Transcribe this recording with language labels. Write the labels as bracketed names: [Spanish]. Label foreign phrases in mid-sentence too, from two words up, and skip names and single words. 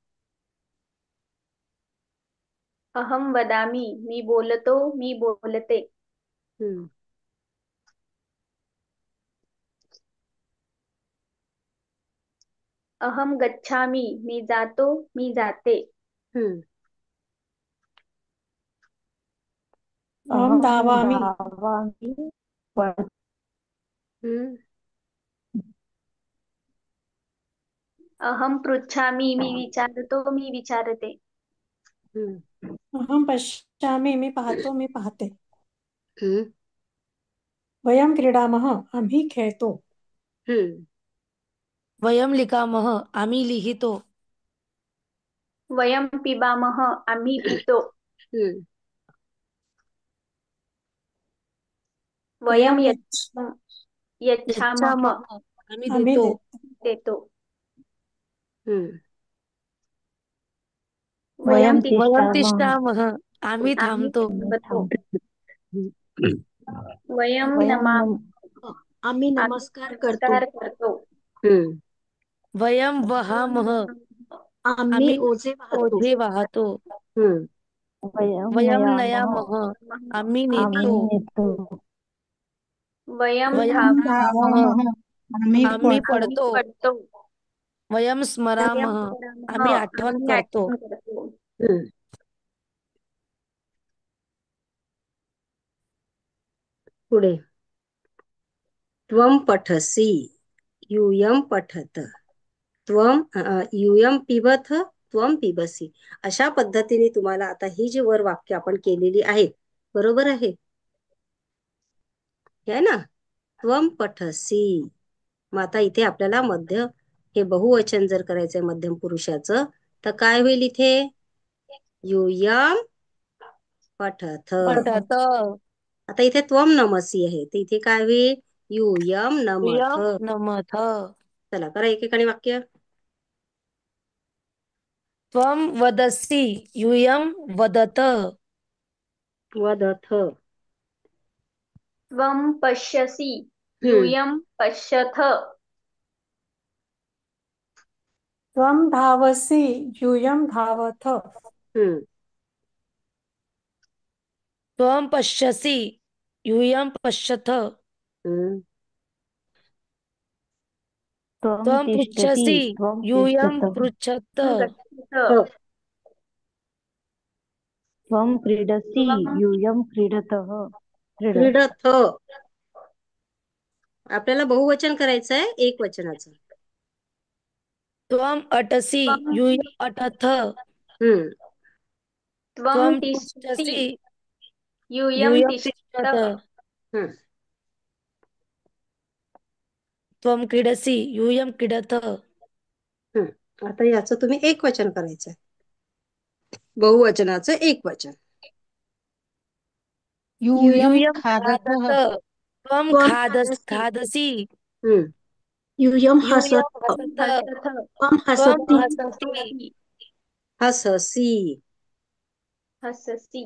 [Sanskrit] अहम वदामी, [Marathi] मी बोलतो, मी बोलते. हम्म [Sanskrit] अहम गच्छामी, [Marathi] मी जातो, मी जाते. हम्म [Sanskrit] अहम अहम धावामी, धावामी, पळ- हम्म अहम पृच्छामी, [Marathi] मी विचारतो, मी विचारते. हम्म [Sanskrit] अहम पश्यामी, [Marathi] मी पाहतो, मी पाहते. हम्म [Sanskrit] वयम क्रीडामः, [Marathi] आम्ही खेळतो. हम्म [Sanskrit] वयम लिखामः, [Marathi] आम्ही लिहितो. [Sanskrit] वयम पिबामः, [Marathi] आम्ही पितो. हम्म [Sanskrit] वयम वयम यच्छ, यच्छामः, यच्छामः, [Marathi] आम्ही आम्ही देतो. देतो. देतो. हम्म [Sanskrit] वयम वयम वयम तिष्ठामः, तिष्ठामः, [Marathi] आम्ही आम्ही थांबतो. थांबतो. [Sanskrit] वयम वयम नमा, [Marathi] आम्ही आम्ही नमस्कार करतो. नमस्कार करतो. हम्म [Sanskrit] वयम वहामः, [Marathi] आम्ही आम्ही ओझे वाहतो. ओझे वाहतो. हम्म [Sanskrit] वयम वयम नयामः, नयामः, [Marathi] आम्ही आम्ही नेतो. नेतो. [Sanskrit] वयम वयम धाव, धावामः, आम्ही [Marathi] आम्ही पडतो. पडतो. [Sanskrit] वयम वयम स्मरामः, स्मरामः, [Marathi] आम्ही आठवण आम्ही करतो. आठवण करतो. [Sanskrit] हम्म पुढे त्वम पठसी, यूयम पठत. यूयम पिबथ त्वम पिबसी. [Marathi] अशा पद्धतीने तुम्हाला आता ही जी वर वाक्य आपण केलेली आहेत, बरोबर आहे है ना. [Sanskrit] त्वम पठसी. [Marathi] मग आता इथे आपल्याला हे बहुवचन जर करायचंय मध्यम पुरुषाचं, तर काय होईल इथे? [Sanskrit] यूयम पठथ. पठत आता इथे त्वम नमसी आहे, तर इथे काय होईल? यूयम नमथ. यूयम नमथ. [Marathi] चला करा एकेकाने वाक्य. [Sanskrit] त्वं वदसि यूयं वदत. वदथ. त्वं पश्यसि यूयं पश्यथ. त्वं धावसि यूयं धावथ. हम्म. त्वं पश्यसि यूयं पश्यथ. हम्म. त्वं त्वं तिष्ठति पृच्छसि त्वं यूयं तिष्ठत. पृच्छत. गच्छथ. त्वं क्रीडसि त्वं यूयं क्रीडतः. क्रीडथ. [Marathi] आपल्याला बहुवचन करायचंय एक वचनाचं. [Sanskrit] त्वं अटसि त्वं यूयं अटथ. हम्म. त्वं त्वं तिष्ठसि तिष्ठसि यूयं यूयं तिष्ठत. तिष्ठत. हम्म. त्वं क्रीडसि यूयं क्रीडत. [Marathi] आता याचं तुम्ही एक वचन करायचंय, बहुवचनाचं एक वचन. [Sanskrit] यूयं यूयं खादतः. खादत त्वं त्वं खादसि हम्म. यूयं यूयं हसत. हसत. हसथ. त्वं त्वं हसति. हससि हससी. हससि.